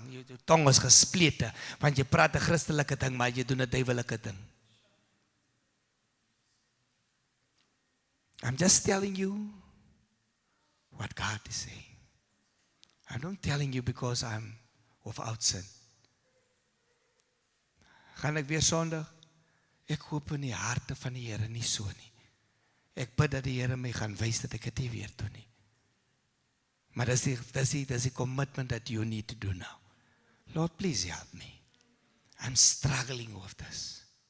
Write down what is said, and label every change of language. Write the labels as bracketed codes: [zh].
[af] Your tong is gesplete, want jy praat 'n Christelike ding, maar jy doen 'n duiwelike ding. [en] I'm just telling you what God is saying. I'm not telling you because I'm without sin. [af] Gaan ek weer Sondag? Ek hoop in die harte van die Here nie so nie. Ek bid dat die Here my gaan wys dat ek dit nie weer doen nie. Maar dis die [en] commitment that you need to do now. Lord, please help me. I'm struggling with this.